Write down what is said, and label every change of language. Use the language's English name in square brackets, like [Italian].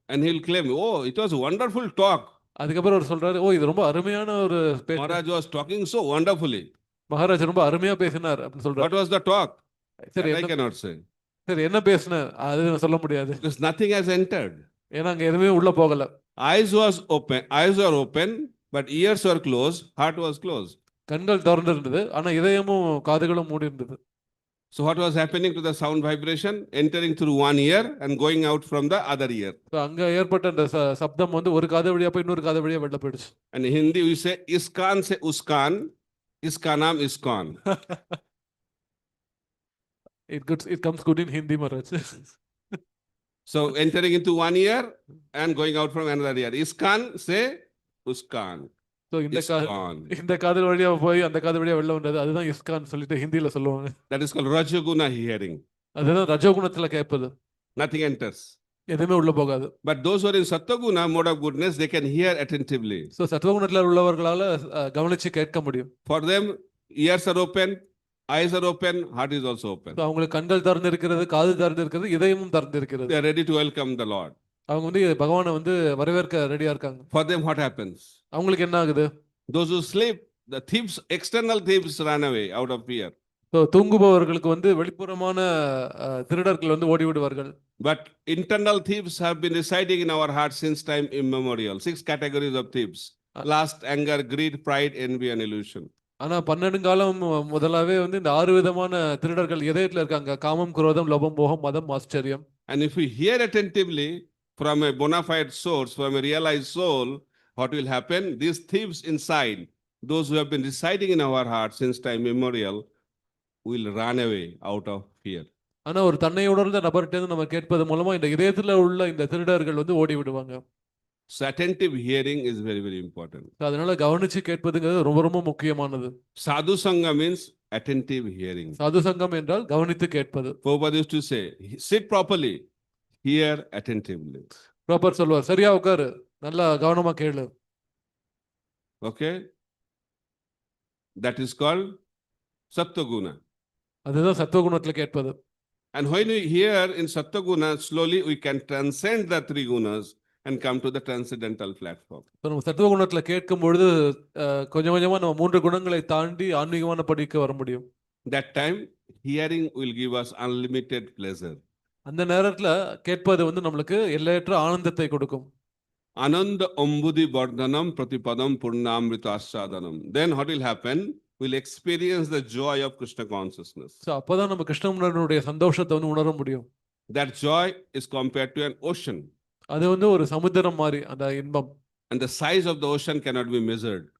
[English] And he'll claim, "Oh, it was a wonderful talk." [Tamil] அதுக்கப்புறம் அவர் சொல்றாரு, ஓ இது ரொம்ப அருமையான ஒரு [English] Maharaj was talking so wonderfully. [Tamil] Maharaj ரொம்ப அருமையா பேசினார் அப்படின்னு சொல்றாரு. [English] What was the talk? [Tamil] சரி, [English] I cannot say. [Tamil] சரி என்ன பேசினார் அது சொல்ல முடியாது. [English] Because nothing has entered. [Tamil] ஏன்னா அங்க எதுவுமே உள்ள போகல. [English] Eyes were open, but ears were closed, heart was closed. [Tamil] கண்கள் திறந்து இருந்தது, ஆனா இதயமும் காதுகளும் மூடி இருந்தது. [English] So what was happening to the sound vibration? Entering through one ear and going out from the other ear. [Tamil] So அங்க ஏற்பட்ட அந்த சப்தம் வந்து ஒரு காது வழியா போய் இன்னொரு காது வழியா வெளில போயிடுச்சு. [English] And in Hindi we say [Hindi] iskan se uskan, iska naam iskon. [English] It comes good in Hindi, Maharaj. So entering into one ear and going out from another ear. [Hindi] Iskan se uskan. [Tamil] So இந்த காது வழியா போய் அந்த காது வழியா வெளில வந்தது, அதுதான் இஸ்கான் சொல்லிட்டு ஹிந்தில சொல்லுவாங்க. [English] That is called rajaguna hearing. [Tamil] அதுதான் ரஜோகுணத்துல கேட்பது. [English] Nothing enters. [Tamil] எதுவுமே உள்ள போகாது. [English] But those who are in sattva mode of goodness, they can hear attentively. [Tamil] So சத்துவகுணத்துல உள்ளவர்களால கவனிச்சு கேட்க முடியும். [English] For them, ears are open, eyes are open, heart is also open. [Tamil] அவங்களுக்கு கண்கள் திறந்து இருக்கிறது, காது திறந்து இருக்கிறது, இதயமும் திறந்து இருக்கிறது. [English] They are ready to welcome the Lord. [Tamil] அவங்க வந்து பகவானை வந்து வரவேற்க ரெடியா இருக்காங்க. [English] For them what happens? [Tamil] அவங்களுக்கு என்ன ஆகுது? [English] Those who sleep, the thieves, external thieves run away out of fear. [Tamil] So தூங்குபவர்களுக்கு வந்து வெளிப்புறமான திருடர்கள் வந்து ஓடி விடுவார்கள். [English] But internal thieves have been residing in our hearts since time immemorial. 6 categories of thieves: lust, anger, greed, pride, envy, and illusion. [Tamil] ஆனா பன்னெடுங்காலம் முதலாவே வந்து இந்த 6 விதமான திருடர்கள் இதயத்துல இருக்காங்க. காமம், குரோதம், லோபம், மோகம், மதம், ஆச்சரியம். [English] And if we hear attentively from a bona fide source, from a realized soul, what will happen? These thieves inside, those who have been residing in our hearts since time immemorial, will run away out of fear. [Tamil] ஆனா ஒரு தன்னை உணர்ந்த நபர்கிட்ட நம்ம கேட்பது மூலமா இந்த இதயத்துல உள்ள இந்த திருடர்கள் வந்து ஓடி விடுவாங்க. [English] So attentive hearing is very, very important. [Tamil] அதனால கவனிச்சு கேட்பதுங்கிறது ரொம்ப ரொம்ப முக்கியமானது. [English] Sadhu Sangha means attentive hearing. [Tamil] சாது சங்கம் என்றால் கவனித்து கேட்பது. [English] Prabhupada used to say, sit properly, hear attentively. [Tamil] Proper சொல்லுவார், சரியா உட்காரு, நல்லா கவனமா கேளு. [English] Okay? That is called Sattva-guna. [Tamil] அதுதான் சத்துவகுணத்துல கேட்பது. [English] And when we hear in Sattva-guna, slowly we can transcend the 3 gunas and come to the transcendental platform. [Tamil] நம்ம சத்துவகுணத்துல கேட்கும் பொழுது கொஞ்சம் கொஞ்சமா நம்ம 3 குணங்களை தாண்டி ஆன்மீகமான படிக்கு வர முடியும். [English] That time, hearing will give us unlimited pleasure. [Tamil] அந்த நேரத்துல கேட்பது வந்து நம்மளுக்கு எல்லையற்ற ஆனந்தத்தை கொடுக்கும். [Sanskrit] Ananda Ambudhi Vardhanam Pratipadam Purnamrita Ashadanam. Then what will happen? [English] We'll experience the joy of Krishna consciousness. [Tamil] So அப்பதான் நம்ம கிருஷ்ணனுடைய சந்தோஷத்தை வந்து உணர முடியும். [English] That joy is compared to an ocean. [Tamil] அது வந்து ஒரு சமுத்திரம் மாதிரி அந்த இன்பம். [English] And the size of the ocean cannot be measured.